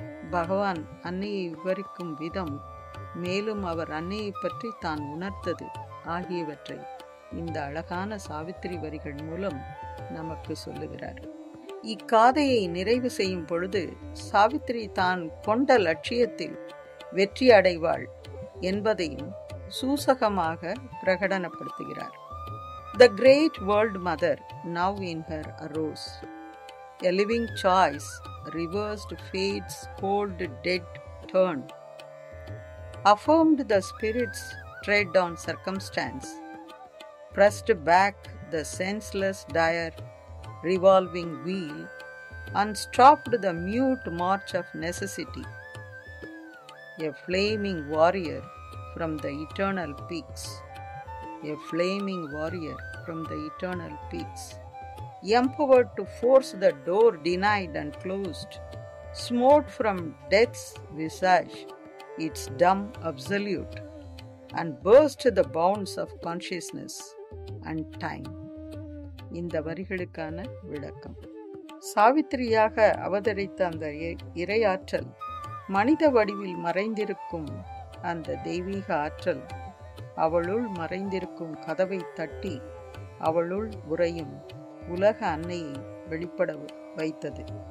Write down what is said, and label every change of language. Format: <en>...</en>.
<ta>பகவான் அன்னையை விவரிக்கும் விதம், மேலும் அவர் அன்னையை பற்றி தான் உணர்த்தது ஆகியவற்றை இந்த அழகான சாவித்திரி வரிகள் மூலம் நமக்கு சொல்லுகிறார். இக்காதையை நிறைவு செய்யும் பொழுது சாவித்திரி தான் கொண்ட லட்சியத்தில் வெற்றி அடைவாள் என்பதையும் சூசகமாக பிரகடனப்படுத்துகிறார்.</ta> <en>The great world mother now in her arose, a living choice, reversed fate's cold dead turn, affirmed the spirit's tread on circumstance, pressed back the senseless dire revolving wheel, and stopped the mute march of necessity, a flaming warrior from the eternal peaks, a flaming warrior from the eternal peaks, empowered to force the door denied and closed, smote from death's visage its dumb absolute, and burst the bounds of consciousness and time.</en> <ta>இந்த வரிகளுக்கான விளக்கம். சாவித்திரியாக அவதரித்த அந்த இறையாற்றல், மனித வடிவில் மறைந்திருக்கும் அந்த தெய்வீக ஆற்றல் அவளுள் மறைந்திருக்கும் கதவை தட்டி அவளுள் உறையும் உலக அன்னையை வெளிப்பட வைத்தது.</ta>